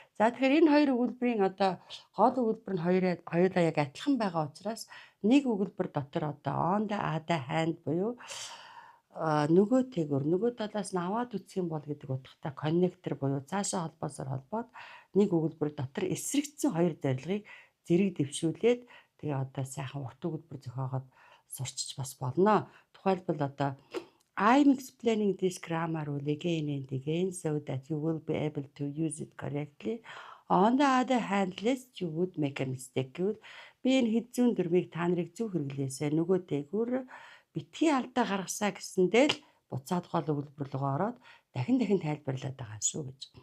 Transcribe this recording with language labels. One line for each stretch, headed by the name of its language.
Mongolian: За тэгэхээр энэ хоёр өгүүлбэрийн одоо гол өгүүлбэр нь хоёулаа яг адилхан байгаа учраас нэг өгүүлбэр дотор одоо
English: on the other hand
Mongolian: буюу нөгөө тэгүр нөгөө талаас нь аваад үтсэх юм бол гэдэг утгатай коннектор буюу цаашаа холбоосоор холбоод нэг өгүүлбэр дотор эсрэгцсэн хоёр зорилгыг зэрэг дэвшүүлээд тэгээ одоо сайхан урт өгүүлбэр зохиогоод сурчиж бас болно.
English: Тухайлбал одоо I'm explaining this grammar rule again and again so that you will be able to use it correctly. On the other hand, lest you would make a mistake
Mongolian: гэвэл би энэ хэл зүйн дүрмийг та нарыг зөв хэрэглээсэй нөгөө тэгүр битгий алдаа гаргасаа гэсэндээ л буцаад гол өгүүлбэр рүү ороод дахин тайлбарлаад байгаа шүү гэж.